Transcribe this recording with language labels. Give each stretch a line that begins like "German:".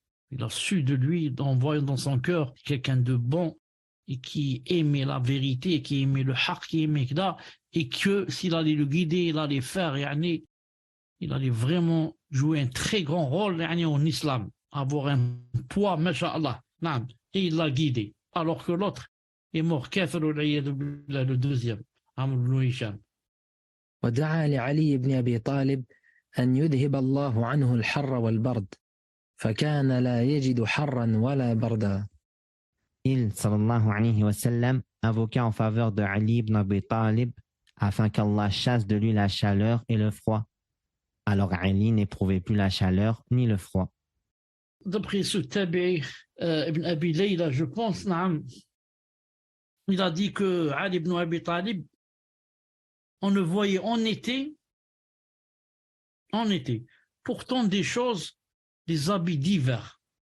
French: Il a su de lui, en voyant dans son cœur quelqu'un de bon et qui aimait la vérité, qui aimait le haqq, qui aimait Kda, et que s'il allait le guider, il allait faire, il allait vraiment jouer un très grand rôle en islam, avoir un poids, masha'Allah. Et il l'a guidé. Alors que l'autre est mort, kafir le deuxième, Amr ibn Hisham.
Arabic: ودعا لعلي بن أبي طالب أن يذهب الله عنه الحر والبرد فكان لا يجد حرا ولا بردا.
French: Il, sallallahu alayhi wa sallam, invoqua en faveur de Ali ibn Abi Talib afin qu'Allah chasse de lui la chaleur et le froid. Alors Ali n'éprouvait plus la chaleur ni le froid. D'après ce tabi'i ibn Abi Layla, je pense, il a dit que Ali ibn Abi Talib, on le voyait en été, portant des choses, des habits d'hiver.